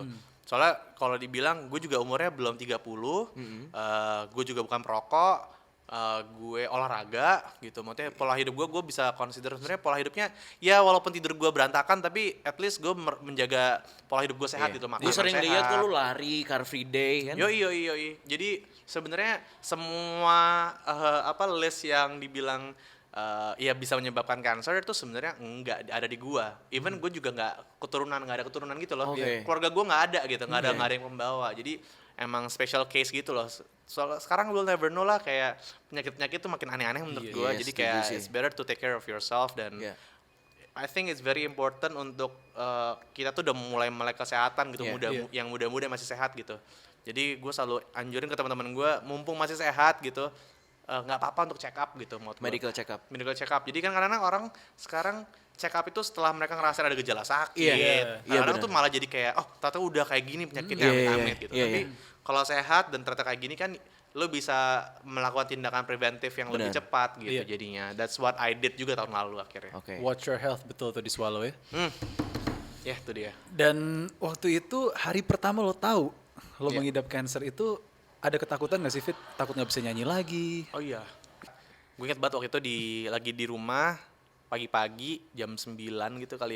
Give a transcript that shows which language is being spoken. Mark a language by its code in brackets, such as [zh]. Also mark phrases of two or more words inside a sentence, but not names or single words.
[id] Soalnya kalau dibilang gue juga umurnya belum 30, gue juga bukan perokok, gue olahraga gitu, maksudnya pola hidup gue bisa consider sebenarnya pola hidupnya ya walaupun tidur gue berantakan tapi [en] at least [id] gue menjaga pola hidup gue sehat gitu, makanan Gue sering sehat. lihat kok lu lari [en] car free day [id] kan? Yoi. Jadi sebenarnya semua list yang dibilang ya bisa menyebabkan kanker itu sebenarnya enggak ada di gua. Even gue juga nggak ada keturunan gitu loh. Oke. Keluarga gua nggak ada gitu, nggak ada yang membawa. Jadi emang [en] special case [id] gitu loh. Soalnya sekarang [en] we'll never know [id] lah, kayak penyakit tuh makin aneh-aneh menurut Iya, gua. iya, Jadi setuju kayak sih. [en] it's better to take care of yourself, [id] dan Iya. [en] I think it's very important [id] untuk kita tuh udah mulai melek kesehatan gitu, Iya, yang muda-muda masih sehat gitu. Jadi gue selalu anjurin ke teman-teman gue, mumpung masih sehat gitu, nggak apa-apa untuk [en] check up [id] gitu. [en] Medical check up. Medical check up. [id] Jadi kan kadang-kadang orang sekarang [en] check up [id] itu setelah mereka ngerasain ada gejala sakit. Iya, Kadang-kadang benar. tuh malah jadi kayak, oh ternyata udah kayak gini penyakitnya, amit-amit gitu. Tapi kalau sehat dan ternyata kayak gini kan, lo bisa melakukan tindakan preventif yang lebih Benar. cepat gitu Iya. jadinya. [en] That's what I did [id] juga tahun lalu akhirnya. Oke. [en] Watch your health, [id] betul tuh di Swallow ya. Ya itu dia. Dan waktu itu hari pertama lo tahu lo mengidap cancer itu ada ketakutan gak sih Fit? Takut gak bisa nyanyi lagi? Oh iya. Gue inget banget waktu itu lagi di rumah pagi-pagi jam 9 gitu kali ya.